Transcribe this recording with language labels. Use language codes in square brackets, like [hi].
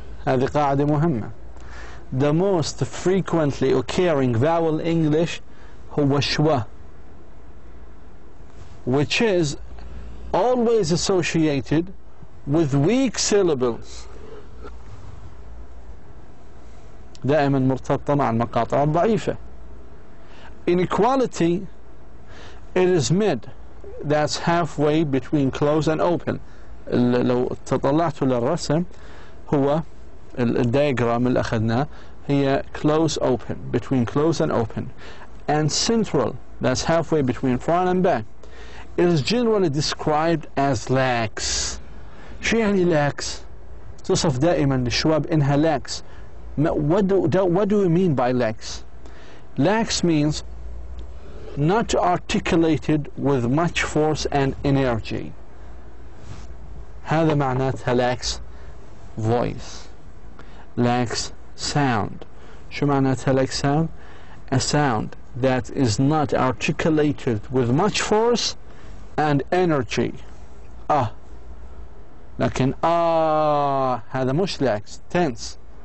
[ar] هذه قاعدة مهمة. [en] The most frequently occurring vowel in English [ar] هو [en] schwa, which is always associated with weak syllables. [ar] دائما مرتبطة مع المقاطع الضعيفة. [en] Inequality, it is mid, that's halfway between close and open. [ar] لو تطلعتوا للرسم هو الدياجرام اللي أخذناه هي [en] close open, between close and open. And central, that's halfway between front and back, is generally described as lax. [ar] شو يعني lax؟ تصف دائما الشواب إنها lax. [en] What do we mean by lax? Lax means not articulated with much force and energy. [ar] هذا معناتها [en] lax voice, lax sound. [ar] شو معناتها [en] lax sound? A sound that is not articulated with much force and energy. [ar] لكن هذا مش lax, tense.